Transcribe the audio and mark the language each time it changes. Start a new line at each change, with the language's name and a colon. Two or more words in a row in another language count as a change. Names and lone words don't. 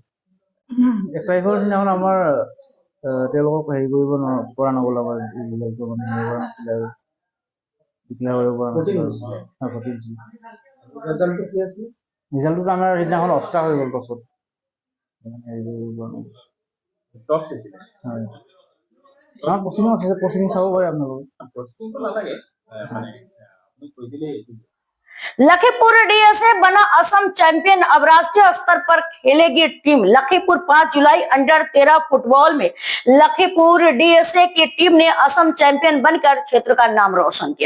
Assamese: 1 তাৰিখৰ দিনাখন আমাৰ তেওঁলোকক হেৰি কৰিব পৰা নগ'ল, আমাৰ ৰিজাল্টটো মানে হেৰি কৰা নাছিলে আৰু ডিক্লেয়াৰ কৰিব পৰা নাছিলে। ৰিজাল্টটো কি আছিল? ৰিজাল্টটো আমাৰ সিদিনাখন অফটা হৈ গ'ল টছত। হেৰি কৰিব পৰা নগ'ল। টছ হৈছিলে? হয়। আমাৰ পশ্চিমো আছে, পশ্চিম চাব পাৰে আপোনালোকে।
Hindi: लखीमपुर डीएसए बना असम चैंपियन। अब राष्ट्रीय स्तर पर खेलेगी टीम। लखीमपुर 5 जुलाई अंडर 13 फुटबॉल में लखीमपुर डीएसए की टीम ने असम चैंपियन बनकर क्षेत्र का नाम रोशन किया।